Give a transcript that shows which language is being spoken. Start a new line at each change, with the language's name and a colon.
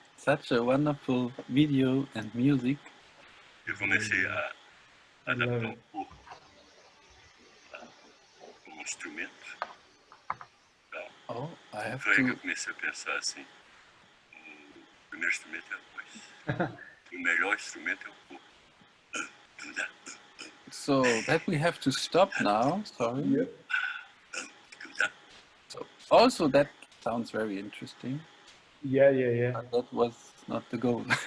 English: Such a wonderful video and music.
Portuguese: Eu comecei a adaptar um pouco como instrumento.
English: Oh, I have
Portuguese: Foi aí que eu
English: to.
Portuguese: comecei a pensar assim, o primeiro instrumento é a voz. O melhor instrumento é o corpo.
English: So that we have to stop now. Sorry. Yep. So also that sounds very interesting. Yeah. But that was not the goal.